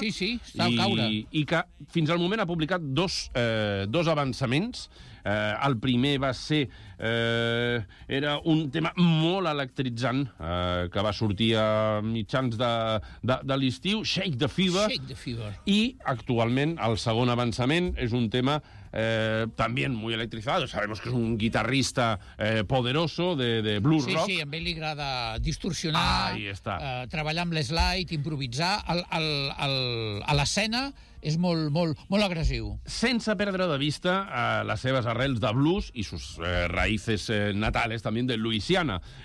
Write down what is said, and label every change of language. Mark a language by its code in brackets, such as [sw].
[ca] Sí, està a caure. I que fins al moment ha publicat dos avançaments. El primer va ser... era un tema molt electritzant que va sortir a mitjans de l'estiu, Shake the Fever. I actualment el segon avançament és un tema [es] también muy electrizado. Sabemos que es un guitarrista poderoso de blues rock. [ca] Sí, a mi li agrada distorsionar, treballar amb l'slide, improvisar. A l'escena és molt, molt, molt agressiu. Sense perdre de vista les seves arrels de blues i [es] sus raíces natales també de Louisiana.